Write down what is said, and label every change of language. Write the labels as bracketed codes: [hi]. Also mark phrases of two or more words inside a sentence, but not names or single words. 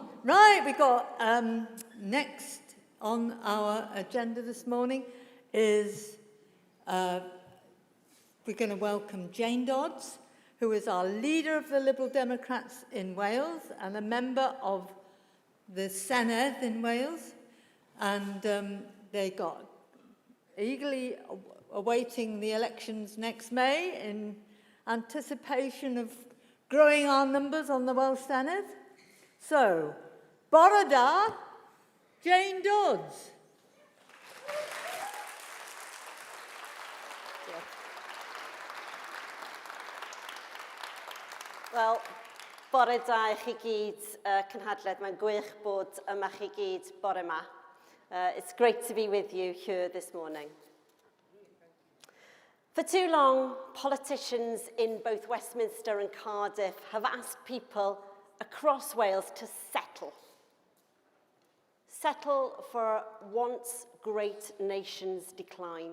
[en] Right, we got next on our agenda this morning is we're going to welcome Jane Dodds, who is our leader of the Liberal Democrats in Wales and a member of the Senedd in Wales. And they got eagerly awaiting the elections next May in anticipation of growing our numbers on the Welsh Senedd. So, [cy] bore da, [en] Jane Dodds. [cy] Wel, bore da I chi gyd, cynhadledd. Mae'n gwych bod yma chi gyd bore ma. [en] It's great to be with you here this morning. For too long, politicians in both Westminster and Cardiff have asked people across Wales to settle. Settle for once great nations' decline.